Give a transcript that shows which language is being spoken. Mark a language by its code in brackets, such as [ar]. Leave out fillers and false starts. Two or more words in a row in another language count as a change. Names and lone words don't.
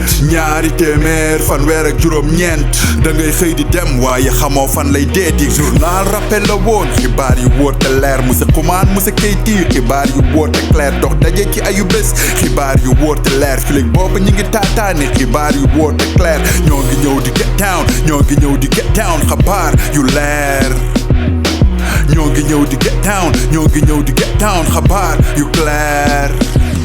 [wo] ñaari téeméer fanweer ak juróom-ñeent da ngay xëy di dem waaye xamoo fan lay deeti. journal rappel la woon xibaar yu wóor te leer monsieur Xuman monsieur Keyti xibaar yu wóor te clair dox daje ci ayu bés. xibaar yu wóor te leer booba ñi ngi taataane xibaar yu wóor te clair ñoo ngi ñëw di [en] get down [wo] ñoo ngi ñëw di [en] get down [wo] xabaar yu leer. ñoo ngi ñëw di [en] get down [wo] ñoo ngi ñëw di [en] get down [wo] xabaar yu clair.